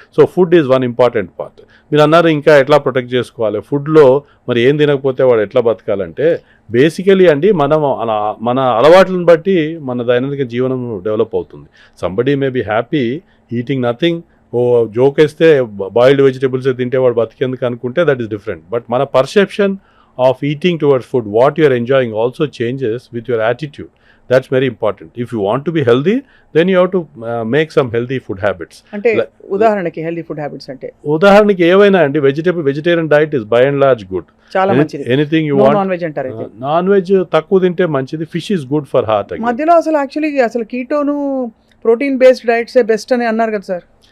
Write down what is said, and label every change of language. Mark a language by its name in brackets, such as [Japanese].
[English] So food is one important part. [Telugu] మీరు అన్నారు ఇంకా ఎట్లా ప్రొటెక్ట్ చేసుకోవాలి ఫుడ్లో, మరి ఏం తినకపోతే వాడు ఎట్లా బతకాలంటే బేసికలీ అండి మన అలవాట్లను బట్టి మన దైనందిక జీవనం డెవలప్ అవుతుంది. [English] somebody may be happy eating nothing, joke వేస్తే boiled vegetables [Telugu] తింటే వాడు బతికేందుకు అనుకుంటే [English] That is different. But మన perception of eating towards food, what you are enjoying also changes with your attitude. That's very important. If you want to be healthy, then you have to make some healthy food habits. [Telugu] అంటే ఉదాహరణకి healthy food habits అంటే ఉదాహరణకి ఏవైనా అండి, [English] Vegetarian diet is by and large good. [Telugu] చాలా మంచిది. [English] Anything you want. [Telugu] Non veg అంటారు అయితే నాన్ వెజ్ తక్కువ తింటే మంచిది. [English] Fish is good for heart. [Telugu] మధ్యలో అసలు యాక్చువల్లీ అసలు కీటోను ప్రోటీన్ బేస్డ్ డైట్స్ బెస్ట్ అని అన్నారు కదా సార్.